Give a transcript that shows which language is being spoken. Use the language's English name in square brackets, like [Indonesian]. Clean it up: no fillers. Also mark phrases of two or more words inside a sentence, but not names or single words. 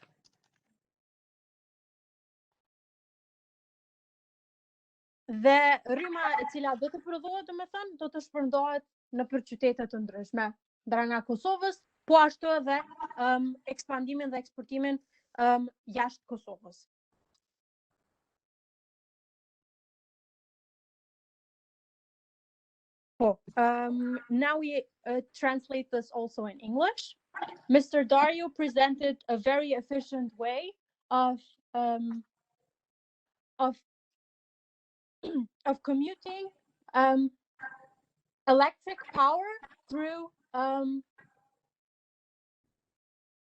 [Albanian] Dhe rryma e cila do të prodhohet, do të thënë, do të shpërndahet nëpër qytete të ndryshme, ndra nga Kosovës, po ashtu edhe ekspandimin dhe eksportimin jashtë Kosovës. [English] Now we translate this also in English. Mr. Dario presented a very efficient way of commuting electric power through